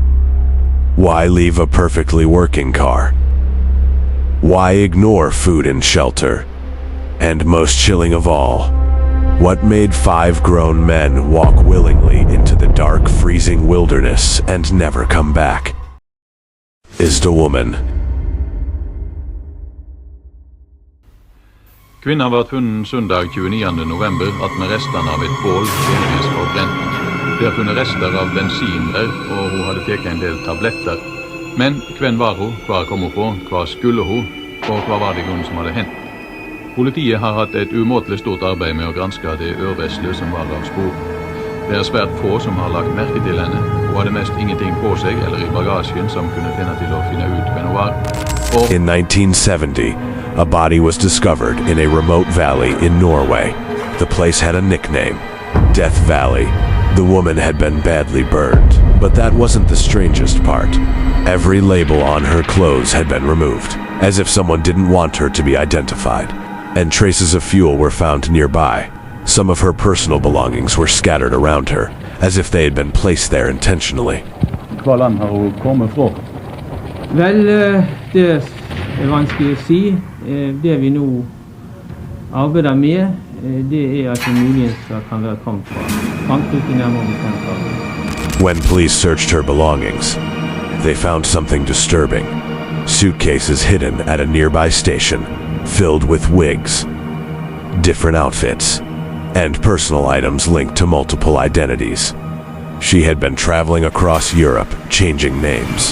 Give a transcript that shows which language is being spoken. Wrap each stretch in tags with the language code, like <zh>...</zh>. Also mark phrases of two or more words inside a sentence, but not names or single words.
<en>Why leave a perfectly working car? Why ignore food and shelter? And most chilling of all, what made 5 grown men walk willingly into the dark, freezing wilderness and never come back? Is the woman.</en> <no>Kvinnan var funnet søndag 29. november attmed restene av et bål delvis forbrent. De har funnet rester av bensinrør, og hun hadde tatt en del tabletter. Men hvem var hun, hva kom hun på, hva skulle hun, og hva var det grunnen som hadde hendt? Politiet har hatt et umåtelig stort arbeid med å granske det øvresle som var av spor. Det er svært få som har lagt merke til henne. Hun hadde mest ingenting på seg eller i bagasjen som kunne tjene til å finne ut hvem hun var.</no> <en>In 1970, a body was discovered in a remote valley in Norway. The place had a nickname, Death Valley. The woman had been badly burned. But that wasn't the strangest part. Every label on her clothes had been removed, as if someone didn't want her to be identified, and traces of fuel were found nearby. Some of her personal belongings were scattered around her, as if they had been placed there intentionally.</en> <no>Hva land har hun kommet fra? Vel, det er vanskelig å si. Det vi nå arbeider med, det er at det muligens kan være kommet fra Frankrike, nærmere bestemt av.</no> <en>When police searched her belongings, they found something disturbing. Suitcases hidden at a nearby station, filled with wigs, different outfits, and personal items linked to multiple identities. She had been traveling across Europe, changing names.</en>